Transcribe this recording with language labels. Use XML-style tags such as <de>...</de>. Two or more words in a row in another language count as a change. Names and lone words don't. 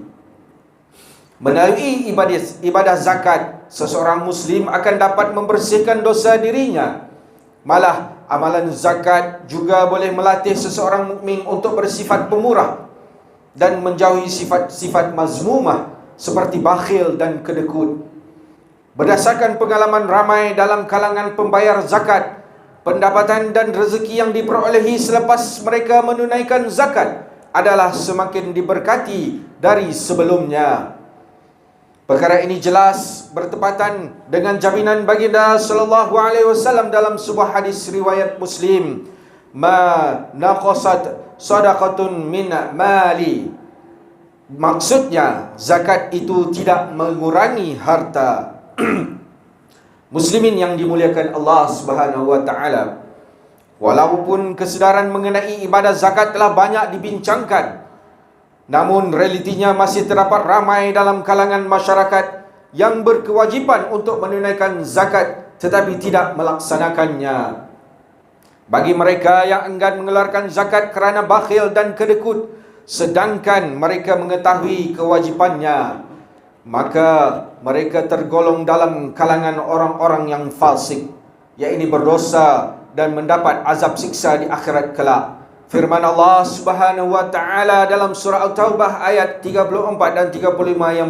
<ms>Melalui ibadah zakat, seseorang Muslim akan dapat membersihkan dosa dirinya. Malah amalan zakat juga boleh melatih seseorang mukmin untuk bersifat pemurah dan menjauhi sifat-sifat mazmumah seperti bakhil dan kedekut. Berdasarkan pengalaman ramai dalam kalangan pembayar zakat, pendapatan dan rezeki yang diperolehi selepas mereka menunaikan zakat adalah semakin diberkati dari sebelumnya. Perkara ini jelas bertepatan dengan jaminan baginda</ms> <ar>صلى الله عليه وسلم</ar> <ms>dalam sebuah hadis riwayat Muslim,</ms> <ar>"ما نقصت صدقة من مال."</ar> <ms>Maksudnya, zakat itu tidak mengurangi harta. Muslimin yang dimuliakan Allah</ms> <ar>سبحانه وتعالى,</ar> <ms>walaupun kesedaran mengenai ibadah zakat telah banyak dibincangkan, namun realitinya masih terdapat ramai dalam kalangan masyarakat yang berkewajipan untuk menunaikan zakat tetapi tidak melaksanakannya. Bagi mereka yang enggan mengeluarkan zakat kerana bakhil dan kedekut, sedangkan mereka mengetahui kewajipannya, maka mereka tergolong dalam kalangan orang-orang yang fasik, yakni berdosa dan mendapat azab siksa di akhirat kelak. Firman Allah</ms> <ar>سبحانه وتعالى</ar> <ms>dalam surah At-Taubah ayat 34 dan 35 yang</ms>